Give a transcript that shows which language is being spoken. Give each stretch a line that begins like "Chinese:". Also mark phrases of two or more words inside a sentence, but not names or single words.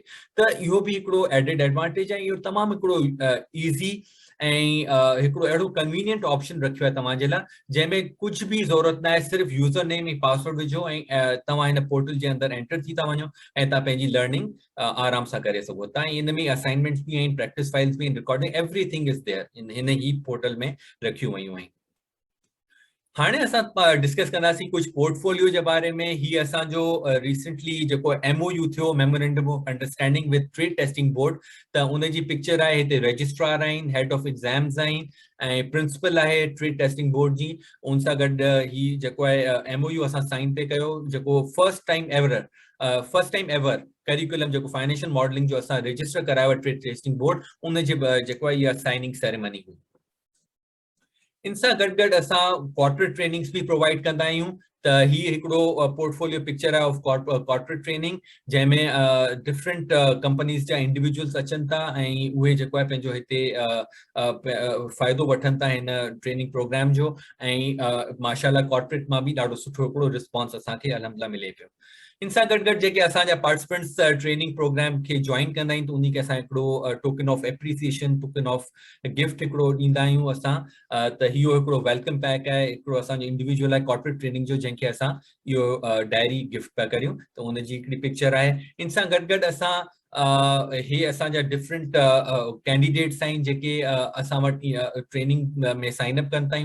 Sindhi: त इहो भी हिकिड़ो
English: added advantage
Sindhi: आहे। इहो तमामु हिकिड़ो ईज़ी ऐं हिकिड़ो अहिड़ो
English: convenient option
Sindhi: रखियो आहे तव्हांजे लाइ, जंहिंमें कुझु भी ज़रूरत न आहे, सिर्फ़ु
English: user name
Sindhi: ऐं पासवर्ड विझो ऐं तव्हां हिन पोर्टल जे अंदरि एंटर थी था वञो ऐं तव्हां पंहिंजी लर्निंग आराम सां करे सघो था। ऐं इन में असाइनमेंट्स भी आहिनि,
English: practice files
Sindhi: भी आहिनि,
English: recording everything is there
Sindhi: हिन ही पोर्टल में रखियूं वयूं आहिनि। हाणे असां डिस्कस कंदासीं कुछ पोर्टफोलियो जे बारे में। ही असांजो रिसेंटली जेको MOU थियो,
English: memorandum of understanding with Trade Testing Board,
Sindhi: त उनजी पिक्चर आहे हिते। रजिस्ट्रार आहिनि,
English: head of exams
Sindhi: आहिनि ऐं प्रिंसिपल आहे ट्रेड टेस्टिंग बोर्ड जी। उन सां गॾु ही जेको आहे MOU असां साइन पे कयो, जेको
English: first time ever curriculum
Sindhi: जेको
English: financial modeling
Sindhi: जो असां रजिस्टर करायो आहे ट्रेड टेस्टिंग बोर्ड, उन जे जेको आहे इहा
English: signing ceremony
Sindhi: हुई। इन सां गॾु असां
English: corporate trainings
Sindhi: भी प्रोवाइड कंदा आहियूं। त ही हिकिड़ो
English: portfolio picture
Sindhi: आहे
English: of corporate training,
Sindhi: जंहिंमें
English: different companies
Sindhi: जा इंडिविजुअल्स अचनि था ऐं उहे जेको आहे पंहिंजो हिते फ़ाइदो वठनि था हिन
English: training program
Sindhi: जो। ऐं माशाल्लाह कॉर्पोरेट मां भी ॾाढो सुठो हिकिड़ो रिस्पॉन्स असांखे अल्हम्दुलिल्लाह मिले पियो। इन सां गॾु जेके असांजा पार्टिसिपेंट्स
English: training program
Sindhi: खे ज्वाइन कंदा आहिनि, त उन्ही खे असां हिकिड़ो
English: token of appreciation, token of gift
Sindhi: हिकिड़ो ॾींदा आहियूं असां। त इहो हिकिड़ो
English: welcome pack
Sindhi: आहे, हिकिड़ो असांजो इंडिविजुअल आहे
English: corporate training
Sindhi: जो, जंहिंखे असां इहो
English: diary gift
Sindhi: पिया करियूं। त उनजी हिकिड़ी पिक्चर आहे। इन सां गॾु असां हे असांजा
English: different candidates
Sindhi: आहिनि जेके असां वटि ट्रेनिंग में
English: sign up
Sindhi: कनि था।